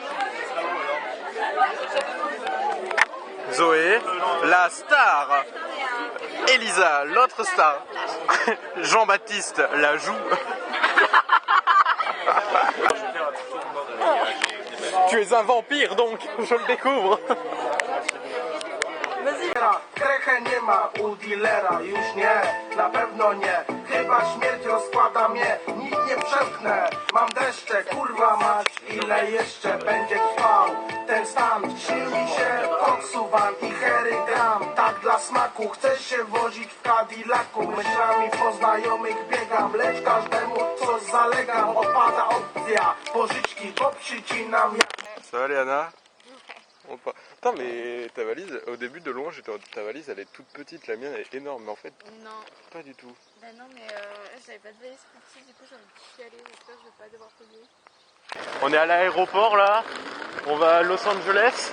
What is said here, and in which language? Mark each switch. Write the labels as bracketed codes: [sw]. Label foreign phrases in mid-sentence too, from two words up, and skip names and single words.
[fr] Zoé, la star. Elisa, l'autre star. Jean-Baptiste, la joue. Tu es un vampire donc, je le découvre. [pl] Krechę nie ma u dealera, już nie, na pewno nie. Chyba śmierć rozkłada mnie, nic nie przemknę. Mam deszcze, kurwa mać, ile jeszcze będzie trwał ten stan. Śni mi się koksuwan i hery gram, tak dla smaku. Chcę się wozić w Cadillacu, myślami po znajomych biegam. Lecz każdemu coś zalegam, opada opcja pożyczki, bo przycinam jak... [fr] Ça va Léana? Putain mais ta valise, au début de loin j'étais en ta valise elle est toute petite, la mienne elle est énorme mais en fait Non. pas du tout. Bah non mais j'avais pas de valise petite, du coup j'en ai chialé, j'espère que je vais pas devoir payer. On est à l'aéroport là, on va à Los Angeles.